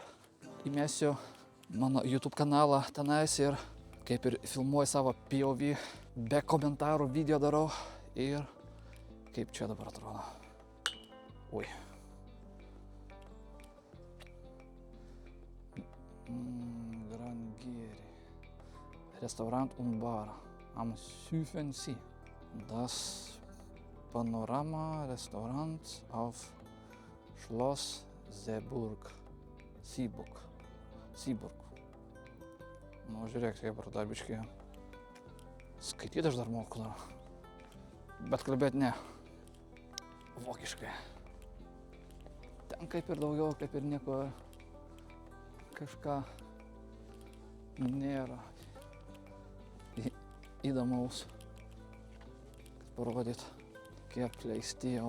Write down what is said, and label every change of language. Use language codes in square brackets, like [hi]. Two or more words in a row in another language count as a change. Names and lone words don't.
[lt] Įmesiu mano YouTube kanalą tenais ir kaip ir filmuoju savo POV, be komentarų video darau. Ir kaip čia dabar atrodo. Ui. Grangeri. [de] Restaurant und Bar am Südensee. Das Panorama Restaurant auf Schloss Seeburg. [lt] Nu, žiūrėk, kaip ar dar biškį. Skaityti aš dar moku dar. Bet kalbėti ne. Vokiškai. Ten kaip ir daugiau, kaip ir nieko kažką nėra įdomaus, kad parodyt, kiek apleisti jau.